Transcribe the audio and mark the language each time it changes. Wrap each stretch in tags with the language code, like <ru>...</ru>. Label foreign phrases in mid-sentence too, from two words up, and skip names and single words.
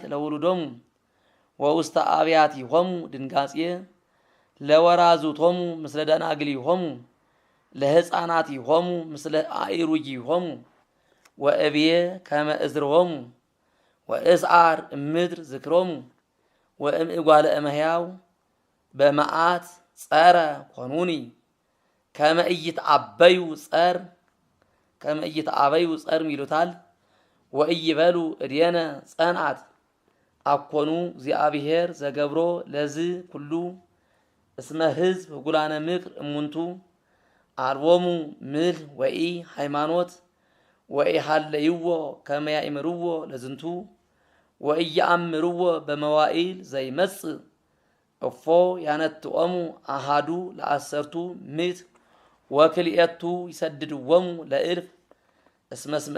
<gez>ለውሉዶሙ ወውስተ አብያቲሆሙ ድንጋጽየ ለወራዙቶሙ ምስለ ደናግሊሆሙ ለሕፃናቲሆሙ ምስለ አእሩጊሆሙ ወእብየ ከመ እዝርሆሙ ወእስዓር እምድር ዝክሮሙ ወእምእጓለ እመሕያው በመዓት ጸረ ኮኑኒ ከመ ኢይትዓበዩ</gez> <am>ጸር ይሉታል።</am> <gez>ወኢይበሉ እድየነ ጸንዓት አኮኑ እግዚአብሔር ዘገብሮ ለዝ ኩሉ እስመ ሕዝብ ህጉላነ ምክር እሙንቱ አልቦሙ ምልህ ወኢ ሃይማኖት ወኢሃለይዎ ከመ ያእምርዎ ለዝንቱ ወኢየአምርዎ በመዋኢል ዘይመጽእ እፎ ያነትኦሙ አሃዱ ለአሰርቱ ምዕት ወክልኤቱ ይሰድድዎሙ ለእልፍ እስመ</gez>